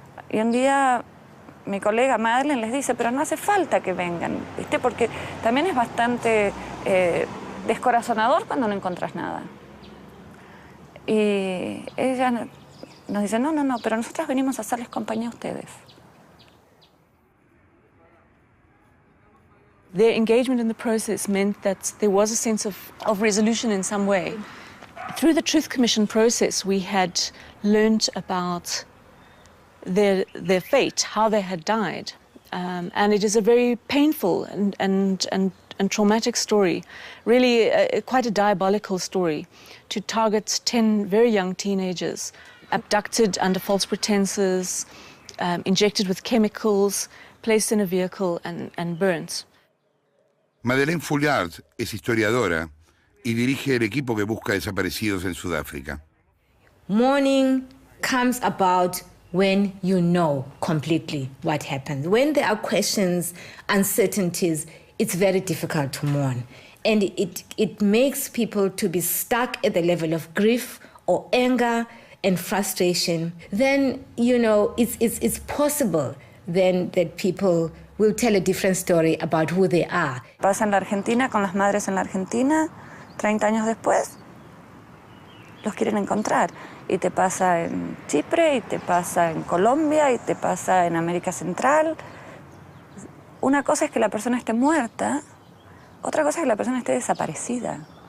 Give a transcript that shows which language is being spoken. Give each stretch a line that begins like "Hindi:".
Spanish: Y un día mi colega Madeleine les dice, pero no hace falta que vengan, viste, porque también es bastante descorazonador cuando no encontrás nada. Y ella nos dice, no, pero nosotras venimos a hacerles compañía a ustedes.
English: Their engagement in the process meant that there was a sense of resolution in some way. Through the Truth Commission process, we had learned about their fate, how they had died. And it is a very painful and traumatic story, really quite a diabolical story, to target 10 very young teenagers, abducted under false pretenses, injected with chemicals, placed in a vehicle and burnt.
Spanish: Madeleine Foulard es historiadora y dirige el equipo que busca desaparecidos en Sudáfrica.
English: Mourning comes about when you know completely what happened. When there are questions, uncertainties, it's very difficult to mourn. And it makes people to be stuck at the level of grief or anger and frustration. Then, you know, it's possible then that people will tell a different story about who they are.
Spanish: Pasa en la Argentina con las madres en la Argentina, 30 años después, los quieren encontrar. Y te pasa en Chipre, y te pasa en Colombia, y te pasa en América Central. Una cosa es que la persona esté muerta, otra cosa es que la persona esté desaparecida.